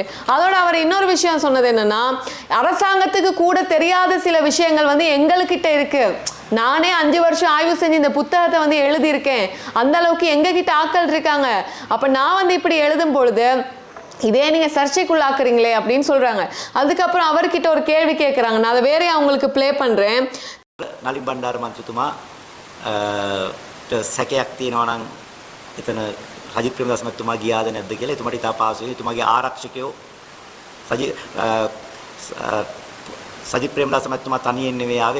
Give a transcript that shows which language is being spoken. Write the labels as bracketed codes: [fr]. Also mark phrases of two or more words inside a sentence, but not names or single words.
[ta] அதோட அவர் இன்னொரு விஷயம் சொன்னது என்னன்னா, அரசாங்கத்துக்கு கூட தெரியாத சில விஷயங்கள் வந்து எங்ககிட்ட இருக்கு. நானே 5 வருஷம் ஆய்வு செஞ்சு இந்த புத்தகத்தை வந்து எழுதியிருக்கேன், அந்த அளவுக்கு எங்க கிட்ட ஆட்கள் இருக்காங்க. அப்ப நான் வந்து இப்படி எழுதும் பொழுது இதே நீங்க சர்ச்சைக்குள்ளாக்குறீங்களே அப்படின்னு சொல்றாங்க. அதுக்கப்புறம் அவர்கிட்ட ஒரு கேள்வி கேட்கறாங்க. நான் அதை வேற அவங்களுக்கு ப்ளே பண்றேன். [si] නලින් බණ්ඩාර මන්ත්‍රීතුමා සැකයක් තියෙනවා නම් එතන සජිත් ප්‍රේමදාස මහත්මයා ගියාද නැද්ද කියලා එතුමාට ඉතා පාසුයි. එතුමාගේ ආරක්ෂකයෝ සජිත් ප්‍රේමදාස මහත්මයා තනියෙන් නෙවෙයි ආවේ.